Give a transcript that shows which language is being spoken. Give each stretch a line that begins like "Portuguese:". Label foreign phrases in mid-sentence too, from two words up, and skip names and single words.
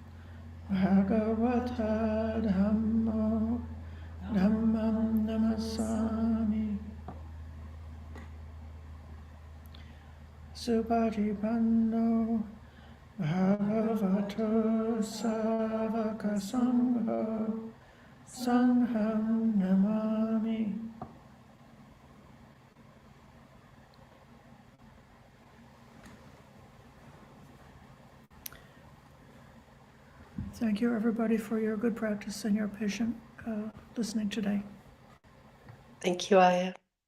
Pali: Bhagavata Dhammo Dhammam Namasami Subhatipanno Bhagavato Savaka Sangho Sangham Namami.
English: Thank you, everybody, for your good practice and your patient listening today. Thank you, Ayya.